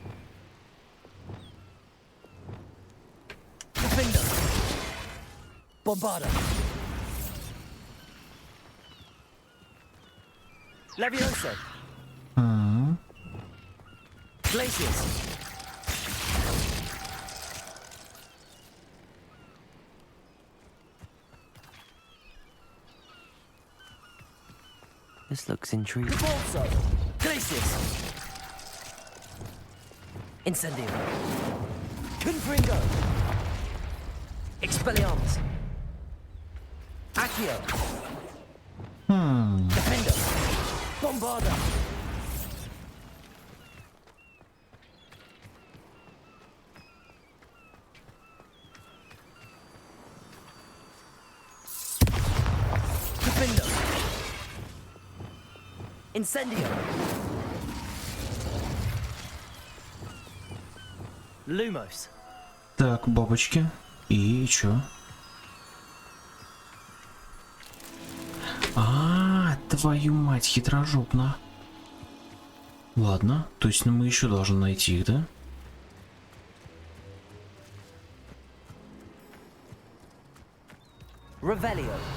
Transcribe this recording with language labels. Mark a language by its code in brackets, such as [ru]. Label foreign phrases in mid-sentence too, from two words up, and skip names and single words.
[la] Defender. Bombarda. Levioso. Glacius. [en] This looks intriguing. [la] Repulso. Glacius. Incendio. Confringo. Expelliarmus. Accio. Defender. Bombarda. Defender. Incendio. Lumos. [ru] Так, бабочки. И чё? Твою мать, хитрожопно. Ладно, то есть мы еще должны найти их, да? [la] Revelio.